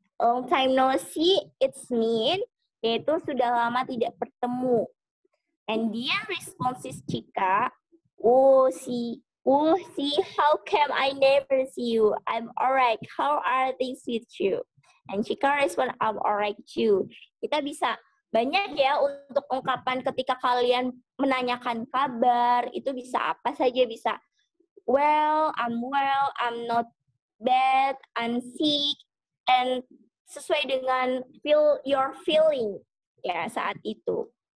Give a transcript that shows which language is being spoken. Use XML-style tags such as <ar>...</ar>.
<en>Long time no see, it's mean,</en> <id>yaitu sudah lama tidak bertemu.</id> <en>And Dian responses Chika, oh see, how come I never see you? I'm alright. How are things with you? And Chika respond, I'm alright too.</en> <id>Kita bisa banyak ya untuk ungkapan ketika kalian menanyakan kabar, itu bisa apa saja, bisa</id> <en>well, I'm not bad, I'm sick,</en> <id>and sesuai dengan</id> <en>your feeling</en> <id>ya saat itu.</id>